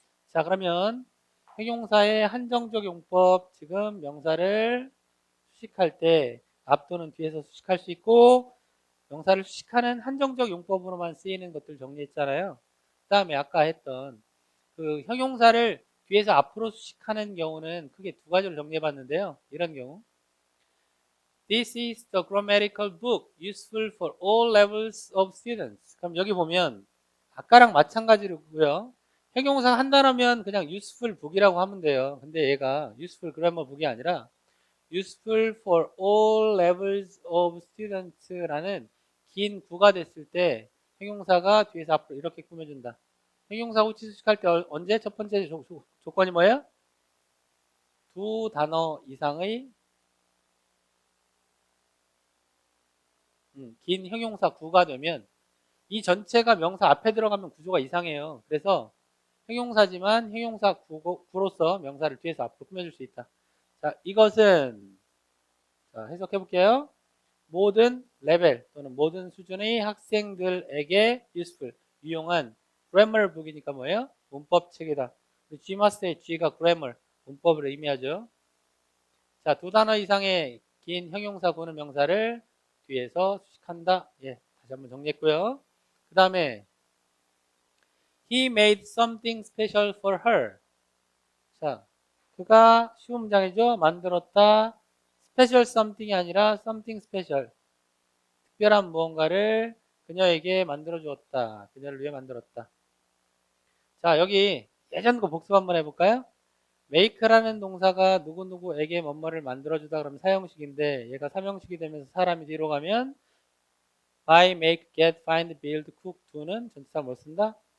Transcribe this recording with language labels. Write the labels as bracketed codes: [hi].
[ko] 자, 그러면 형용사의 한정적 용법, 지금 명사를 수식할 때 앞 또는 뒤에서 수식할 수 있고 명사를 수식하는 한정적 용법으로만 쓰이는 것들 정리했잖아요. 그 다음에 아까 했던 그 형용사를 뒤에서 앞으로 수식하는 경우는 크게 두 가지로 정리해봤는데요. 이런 경우 [en] This is the grammatical book useful for all levels of students. [ko] 그럼 여기 보면 아까랑 마찬가지로고요. 형용사 한 단어면 그냥 [en] useful book [ko] 이라고 하면 돼요. 근데 얘가 [en] useful grammar book [ko] 이 아니라 [en] useful for all levels of students [ko] 라는 긴 구가 됐을 때 형용사가 뒤에서 앞으로 이렇게 꾸며준다. 형용사 후치 수식할 때 언제? 첫 번째 조건이 뭐예요? 두 단어 이상의 긴 형용사 구가 되면 이 전체가 명사 앞에 들어가면 구조가 이상해요. 그래서 형용사지만 형용사 구로서 명사를 뒤에서 앞으로 꾸며줄 수 있다. 자, 이것은 자, 해석해 볼게요. 모든 레벨 또는 모든 수준의 학생들에게 useful, 유용한 grammar book이니까 뭐예요? 문법 책이다. G마스터의 G가 grammar, 문법을 의미하죠. 자, 두 단어 이상의 긴 형용사 구는 명사를 뒤에서 수식한다. 예, 다시 한번 정리했고요. 그 다음에 [en] He made something special for her. [ko] 자, 그가 쉬운 문장이죠. 만들었다. 스페셜 something이 아니라 [en] something special. [ko] 특별한 무언가를 그녀에게 만들어 주었다. 그녀를 위해 만들었다. 자, 여기 예전 거 복습 한번 해볼까요? make라는 동사가 누구누구에게 뭐뭐를 만들어주다 그러면 사형식인데 얘가 삼형식이 되면서 사람이 뒤로 가면 buy, make, get, find, build, cook, do는 전치사 뭘 쓴다?